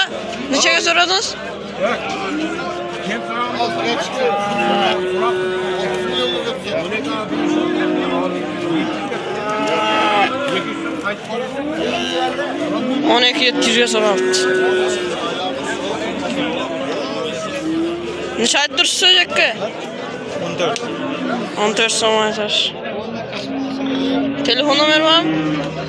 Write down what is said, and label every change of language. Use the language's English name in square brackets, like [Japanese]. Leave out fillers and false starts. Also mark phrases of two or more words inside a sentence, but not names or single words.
[Uzbek] Nechaga so'radingiz? On iki 700'e so'rabdi. Necha aytdirsiz aka? 14. 14 so'm aytish. Telefon nomer bormi?